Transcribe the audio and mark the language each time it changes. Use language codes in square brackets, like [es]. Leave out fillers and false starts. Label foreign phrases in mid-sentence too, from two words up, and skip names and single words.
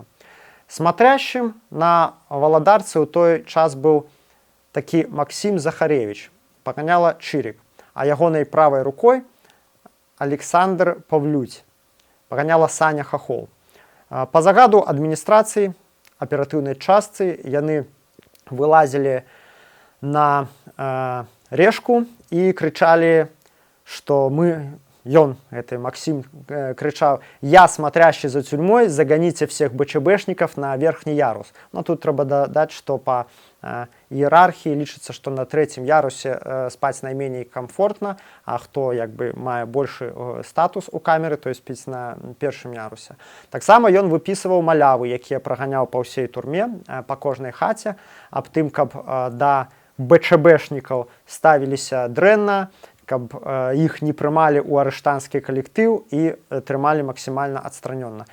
[ru] Смотрящим на [be] Валадарцы ў той час быў такі Максім Захаревич, паганяла Чырік, а ягонай правай рукой Александр Павлюць, паганяла Саня Хахол. Па загаду адміністрацыі, аператыўнай частцы, яны вылазілі на рэшку і крычалі, што гэты Максим крычаў: [ru] «Я смотрящий за тюрьмой, загоните всех БЧБшников на верхний ярус». [be] Но тут трэба дадаць, што па іерархіі лічыцца, што на трэцім ярусе спаць найменей комфортна, а хто мае большы статус у камеры, то спіць на першым ярусе. Таксама ён выпісываў малявы, якія праганяў па ўсей турме, па кожнай хаце, аб тым, каб да БЧБшнікаў ставіліся дрэнна, каб іх не прымалі ў арыштанскі калектыў і трымалі максімальна адстранённа.